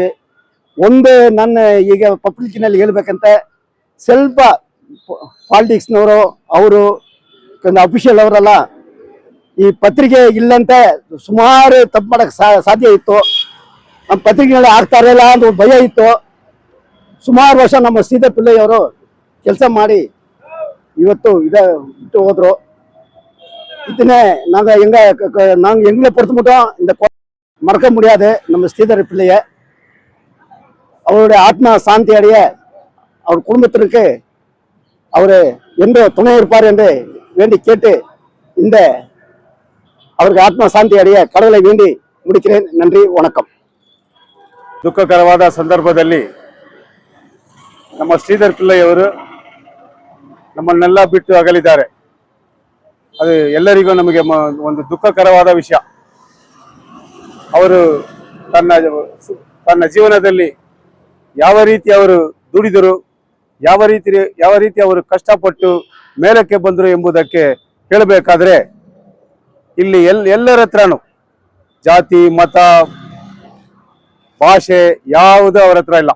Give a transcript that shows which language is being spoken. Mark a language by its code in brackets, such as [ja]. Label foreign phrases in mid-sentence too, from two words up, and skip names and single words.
[kn] ನನ್ನ ಈಗ ಪಬ್ಲಿಕ್ಕಿನಲ್ಲಿ ಹೇಳ್ಬೇಕಂತೆ ಸ್ವಲ್ಪ ಪಾಲಿಟಿಕ್ಸ್ನವರು ಅವರು ಅಫಿಷಿಯಲ್ ಅವರೆಲ್ಲ ಈ ಪತ್ರಿಕೆ ಇಲ್ಲಂತೆ ಸುಮಾರು ತಪ್ಪು ಮಾಡೋಕ್ಕೆ ಸಾಧ್ಯ ಇತ್ತು. ನಮ್ಮ ಪತ್ರಿಕೆಗಳಲ್ಲಿ ಆಗ್ತಾ ಇರಲಿಲ್ಲ ಅಂತ ಭಯ ಇತ್ತು. ಸುಮಾರು ವರ್ಷ ನಮ್ಮ ಶ್ರೀಧರ್ ಪಿಳ್ಳೈ ಅವರು ಕೆಲಸ ಮಾಡಿ ಇವತ್ತು ಬಿಟ್ಟು ಹೋದ್ರು. [ta] ಇದನ್ನೇ நாங்கள் எங்களை பொறுத்த மட்டும் இந்த மறக்க முடியாது. நம்ம ஸ்ரீதர் பிள்ளைய அவருடைய ஆத்மா சாந்தி அடைய அவர் குடும்பத்திற்கு அவர் என்று துணை இருப்பார் என்று வேண்டி கேட்டு அவருக்கு ஆத்மா சாந்தி அடைய கடவுளை வேண்டி முடிக்கிறேன். நன்றி, வணக்கம். [kn] ದುಃಖಕರವಾದ ಸಂದರ್ಭದಲ್ಲಿ ನಮ್ಮ ಶ್ರೀಧರ್ ಪಿಳ್ಳೈ ಅವರು ನಮ್ಮನ್ನೆಲ್ಲ ಬಿಟ್ಟು ಅಗಲಿದ್ದಾರೆ. ಅದು ಎಲ್ಲರಿಗೂ ನಮಗೆ ಒಂದು ದುಃಖಕರವಾದ ವಿಷಯ. ಅವರು ತನ್ನ ಜೀವನದಲ್ಲಿ ಯಾವ ರೀತಿ ಅವರು ದುಡಿದರು, ಯಾವ ರೀತಿ ಅವರು ಕಷ್ಟಪಟ್ಟು ಮೇಲಕ್ಕೆ ಬಂದರು ಎಂಬುದಕ್ಕೆ ಹೇಳಬೇಕಾದ್ರೆ ಇಲ್ಲಿ ಎಲ್ಲರ ಹತ್ರನೂ ಜಾತಿ, ಮತ, ಭಾಷೆ ಯಾವುದು ಅವರ ಹತ್ರ ಇಲ್ಲ.